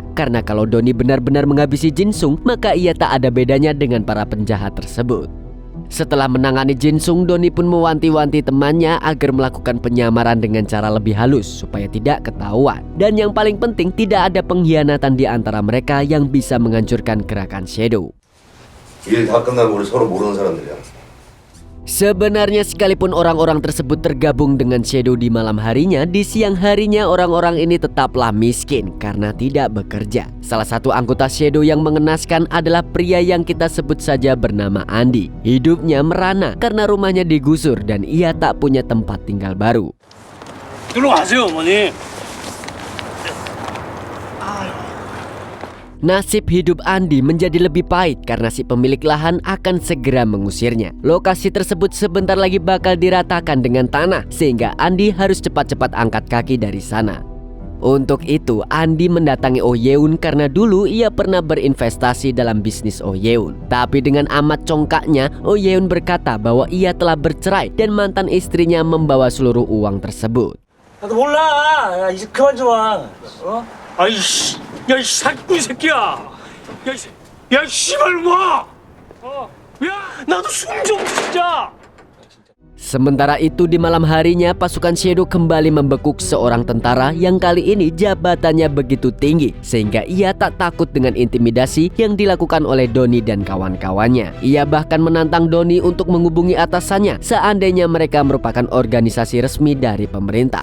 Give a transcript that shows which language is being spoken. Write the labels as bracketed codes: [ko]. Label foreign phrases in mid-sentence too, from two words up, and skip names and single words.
[id] Karena kalau Doni benar-benar menghabisi Jin Sung, maka ia tak ada bedanya dengan para penjahat tersebut. Setelah menangani Jin Sung, Doni pun mewanti-wanti temannya agar melakukan penyamaran dengan cara lebih halus supaya tidak ketahuan. Dan yang paling penting, tidak ada pengkhianatan di antara mereka yang bisa menghancurkan gerakan Shadow. [ko] 일 다 끝나고 우리 서로 모르는 사람들이야. [id] Sebenarnya sekalipun orang-orang tersebut tergabung dengan Shadow di malam harinya, di siang harinya orang-orang ini tetaplah miskin karena tidak bekerja. Salah satu anggota Shadow yang mengenaskan adalah pria yang kita sebut saja bernama Andi. Hidupnya merana karena rumahnya digusur dan ia tak punya tempat tinggal baru. [ko] 들어가세요, 어머니. [id] Nasib hidup Andi menjadi lebih pahit karena si pemilik lahan akan segera mengusirnya. Lokasi tersebut sebentar lagi bakal diratakan dengan tanah sehingga Andi harus cepat-cepat angkat kaki dari sana. Untuk itu Andi mendatangi Oh Yeon karena dulu ia pernah berinvestasi dalam bisnis Oh Yeon. Tapi dengan amat congkaknya Oh Yeon berkata bahwa ia telah bercerai dan mantan istrinya membawa seluruh uang tersebut. [ko] 나도 몰라. 야, 이제 그만 좀 와. 어? 아이씨. 야, 이 사기꾼 새끼야. 야, 씨발 뭐? 야, 나도 숨 좀 진짜. [id] Sementara itu di malam harinya pasukan Shadow kembali membekuk seorang tentara yang kali ini jabatannya begitu tinggi sehingga ia tak takut dengan intimidasi yang dilakukan oleh Doni dan kawan-kawannya. Ia bahkan menantang Doni untuk menghubungi atasannya seandainya mereka merupakan organisasi resmi dari pemerintah.